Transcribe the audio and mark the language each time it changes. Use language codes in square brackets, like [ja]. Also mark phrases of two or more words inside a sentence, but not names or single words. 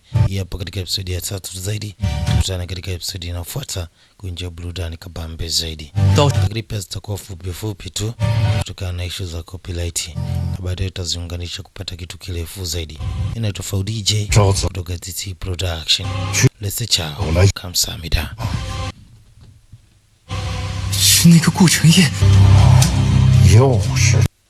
[sw] Hii hapa katika episode ya 3 zaidi. Tukutane katika episode inayofuata kuenjoy burudani kabambe zaidi. Pia zitakuwa fupi tu kutokana na issue za copyright, na baadaye tutaziunganisha kupata kitu kirefu zaidi. Inaitwa Fau DJ kutoka DC Production. [en] Let's ciao. Kamsahamnida. [zh] 是那个顾承业，又是